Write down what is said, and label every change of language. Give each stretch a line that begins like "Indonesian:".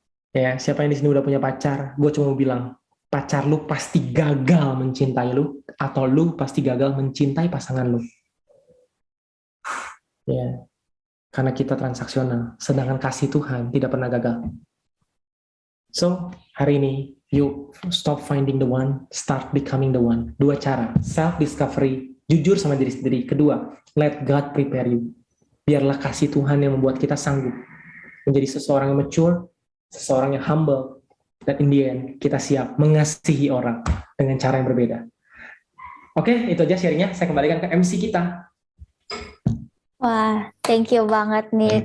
Indonesian: Ya, siapa yang di sini udah punya pacar? Gue cuma mau bilang, pacar lu pasti gagal mencintai lu, atau lu pasti gagal mencintai pasangan lu. Ya, karena kita transaksional, sedangkan kasih Tuhan tidak pernah gagal.
English: So,
Indonesian: hari ini,
English: you stop finding the one, start becoming the one.
Indonesian: 2 cara, self-discovery, jujur sama diri sendiri. Kedua,
English: let God prepare you.
Indonesian: Biarlah kasih Tuhan yang membuat kita sanggup menjadi seseorang yang mature, seseorang yang humble, dan
English: in the end,
Indonesian: kita siap mengasihi orang dengan cara yang berbeda. Oke, itu aja sharingnya. Saya kembalikan ke MC kita. Wah, thank you banget nih,